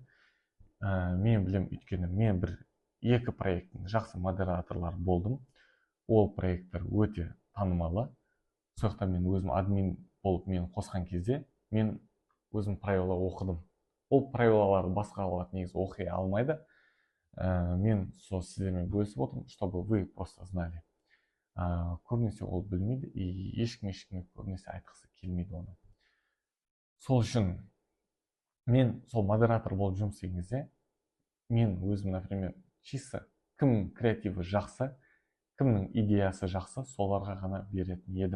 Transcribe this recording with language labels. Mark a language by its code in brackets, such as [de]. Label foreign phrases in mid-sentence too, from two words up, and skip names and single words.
[kk] Мен білем, өйткені мен екі проекттің жақсы модераторлары болдым. Ол проекттер өте танымалы. Сол жақта мен өзім админ болып мен қосқан кезде, мен өзім правила оқыдым. Ол правилаларды басқалар негізі оқи алмайды. Мен сол сіздермен бөлісіп отырмын, [ru] чтобы вы просто знали. [kk] Көбінесе ол білмейді, и ешкімге көбінесе айтқысы келмейді оны. Сол үшін мен сол модератор болып жұмыс істеген кезде, мен өзім, [ru] например, чисто [kk] кімнің креативі жақсы, кімнің идеясы жақсы, соларға ғана беретін едім.